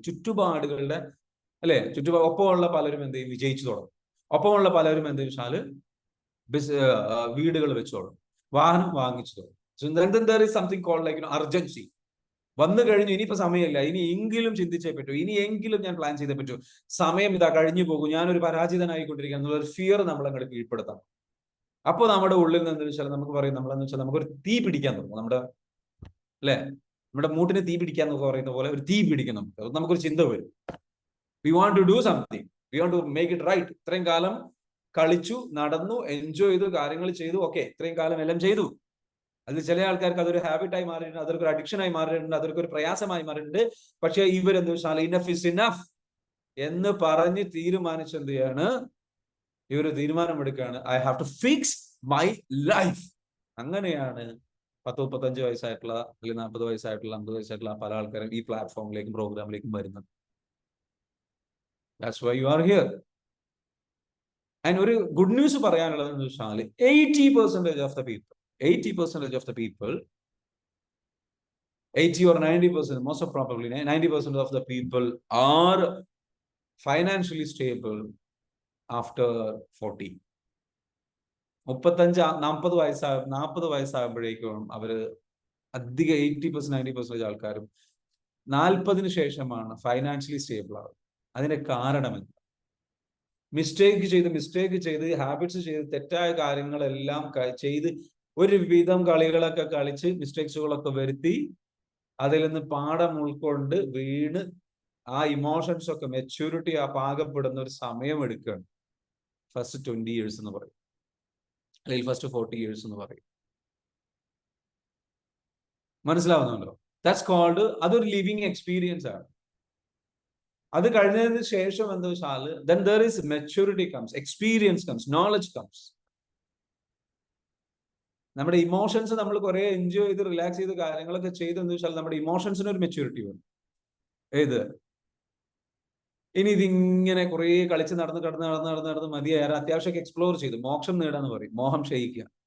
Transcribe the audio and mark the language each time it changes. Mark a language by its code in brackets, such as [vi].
[ml] ചുറ്റുപാടുകളുടെ അല്ലെ, ഒപ്പമുള്ള പലരും എന്ത് ചെയ്യും, വിജയിച്ചു തുടങ്ങും. ഒപ്പമുള്ള പലരും എന്ത് വെച്ചാല് വീടുകൾ വെച്ചു തുടങ്ങും, വാഹനം വാങ്ങിച്ചു തുടങ്ങും. [en] So then there is something called like urgency. [ml] വന്നു കഴിഞ്ഞു, ഇനിയിപ്പോ സമയമില്ല, ഇനിയെങ്കിലും ചിന്തിച്ചേ പറ്റൂ, ഇനിയെങ്കിലും ഞാൻ പ്ലാൻ ചെയ്തേ പറ്റൂ, സമയം ഇതാ കഴിഞ്ഞു പോകും, ഞാനൊരു പരാജിതനായിക്കൊണ്ടിരിക്കുക എന്നുള്ള ഫിയർ നമ്മളങ്ങോട്ട് കീഴ്പ്പെടുത്താം. അപ്പോൾ നമ്മുടെ ഉള്ളിൽ നിന്ന് വെച്ചാൽ നമുക്ക് പറയും, നമ്മളെന്ന് വെച്ചാൽ നമുക്കൊരു തീ പിടിക്കാൻ തുടങ്ങും. നമ്മുടെ മൂട്ടിന് തീ പിടിക്കാൻ എന്നൊക്കെ പറയുന്ന പോലെ ഒരു തീ പിടിക്കും നമുക്കൊരു ചിന്ത വരും. [en] We want to do something, we want to make it right. [ml] ഇത്രയും കാലം കളിച്ചു, നടന്നു, എൻജോയ് ചെയ്തു, കാര്യങ്ങൾ ചെയ്തു, ഓക്കെ, ഇത്രയും കാലം എല്ലാം ചെയ്തു. അതിൽ ചില ആൾക്കാർക്ക് അതൊരു ഹാബിറ്റായി മാറിയിട്ടുണ്ട്, അതൊരു അഡിക്ഷനായി മാറിയിട്ടുണ്ട്, അതൊരു പ്രയാസമായി മാറിയിട്ടുണ്ട്. പക്ഷെ ഇവരെന്ത് വെച്ചാൽ [en] enough is enough [ml] എന്ന് പറഞ്ഞ് തീരുമാനിച്ചെന്ത് ചെയ്യാണ്, ഇവര് തീരുമാനമെടുക്കുകയാണ്, [en] I have to fix my life. [ml] അങ്ങനെയാണ് 10, 35 വയസ്സായിട്ടുള്ള, അല്ലെങ്കിൽ 40 വയസ്സായിട്ടുള്ള, 50 വയസ്സായിട്ടുള്ള പല ആൾക്കാരും ഈ പ്ലാറ്റ്ഫോമിലേക്കും പ്രോഗ്രാമിലേക്കും വരുന്നത്. [en] That's why you are here. And [ml] ഒരു ഗുഡ് ന്യൂസ് പറയാനുള്ളത് എന്ന് വെച്ചാൽ [en] 80% of the people, 80% of the people, 80 or 90%, most of probably 90% of the people are financially stable after 40. [ml] 35, 40 വയസ്സാകുമ്പോഴേക്കും അവര് അധികം 80%, 90% ആൾക്കാരും 40-ന് ശേഷമാണ് ഫൈനാൻഷ്യലി സ്റ്റേബിൾ ആവുന്നത്. അതിന്റെ കാരണം എന്താ? മിസ്റ്റേക്ക് ചെയ്ത് ഹാബിറ്റ്സ് ചെയ്ത് തെറ്റായ കാര്യങ്ങളെല്ലാം ചെയ്ത് ഒരുവിധം കളികളൊക്കെ കളിച്ച് മിസ്റ്റേക്സുകളൊക്കെ വരുത്തി അതിൽ നിന്ന് പാഠം ഉൾക്കൊണ്ട് വീണ് ആ ഇമോഷൻസ് ഒക്കെ മെച്യൂരിറ്റി പാകപ്പെടുന്ന ഒരു സമയം എടുക്കുകയാണ്. ഫസ്റ്റ് 20 years എന്ന് പറയും, അല്ലെങ്കിൽ ഫസ്റ്റ് 40 years എന്ന് പറയും. മനസ്സിലാവുന്നുണ്ടോ? ദാറ്റ്സ് കോൾഡ്, അതൊരു ലിവിങ് എക്സ്പീരിയൻസ് ആണ്. അത് കഴിഞ്ഞതിന് ശേഷം എന്താ വെച്ചാൽ [en] then there is maturity comes, experience comes, knowledge comes. [ml] നമ്മുടെ ഇമോഷൻസ് നമ്മൾ കുറെ എൻജോയ് ചെയ്ത് റിലാക്സ് ചെയ്ത് കാര്യങ്ങളൊക്കെ ചെയ്തെന്ന് വെച്ചാൽ നമ്മുടെ ഇമോഷൻസിന് ഒരു മെച്യൂരിറ്റി വേണം. ഏത് ഇനി ഇതിങ്ങനെ കുറെ കളിച്ച് നടന്ന് മതിയായ അത്യാവശ്യമൊക്കെ എക്സ്പ്ലോർ ചെയ്ത് മോക്ഷം നേടാന്ന് പറയും, മോഹം ക്ഷയിക്കുക.